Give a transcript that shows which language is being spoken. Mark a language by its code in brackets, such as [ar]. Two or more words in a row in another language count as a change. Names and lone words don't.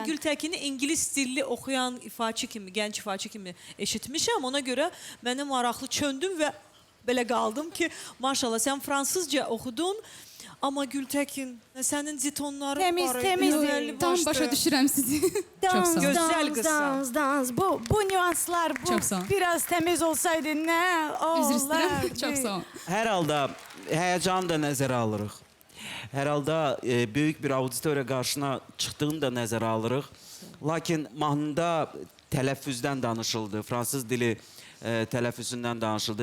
[az] Gültekin'i ingilis dilli oxuyan ifaçı kimi, gənc ifaçı kimi eşitmişəm. Ona görə mənə maraqlı çöndüm və belə qaldım ki, maşallah sən fransızca oxudun. Amma Gültekin, sənin zitonların Temiz, var. temiz gözəlli deyil. Tam başlı. başa düşürəm sizi. Çox Dans, sağ olun. Gözəl dans, qızsan. dans, dans. Bu nüanslar, bu Çox sağ ol. biraz təmiz olsaydı nə Üzr istəyirəm. olardı? Çox sağ olun. Hər halda həyəcanı da nəzərə alırıq. Hər halda böyük bir auditoriya qarşısına çıxdığını da nəzərə alırıq. Lakin mahnıda tələffüzdən danışıldı, fransız dili tələffüzündən danışıldı.